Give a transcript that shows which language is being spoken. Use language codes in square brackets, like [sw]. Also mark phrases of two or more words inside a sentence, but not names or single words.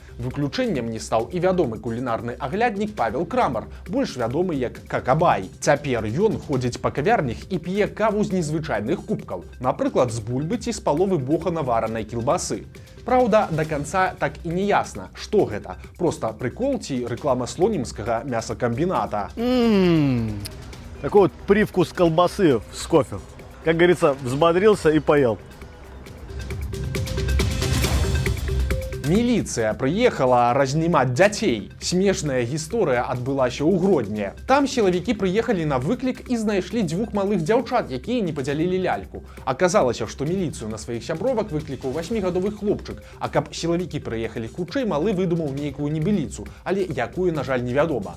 [be] Выключэннем не стаў і вядомы кулінарны агляднік Павел Крамар, больш вядомы як Какабай. Цяпер ён ходзіць па кавярнях і п'е каву з незвычайных кубкаў, напрыклад, з бульбы ці з паловы боха наваранай кілбасы. Праўда, да канца так і не ясна, што гэта. Проста прыкол ці рэклама слонімскага мясакамбіната. [ru] Такой вот привкус колбасы с кофе. Как говорится, взбодрился и поел. [be] Міліцыя прыехала разнімаць дзяцей. Смешная гісторыя адбылася ў Гродні. Там сілавікі прыехалі на выклік і знайшлі 2 малых дзяўчат, якія не падзялілі ляльку. Аказалася, што міліцыю на сваіх сябровак выклікаў 8гадовы хлопчык, а каб сілавікі прыехалі хутчэй, малы выдумаў нейкую небыліцу, але якую, на жаль, невядома.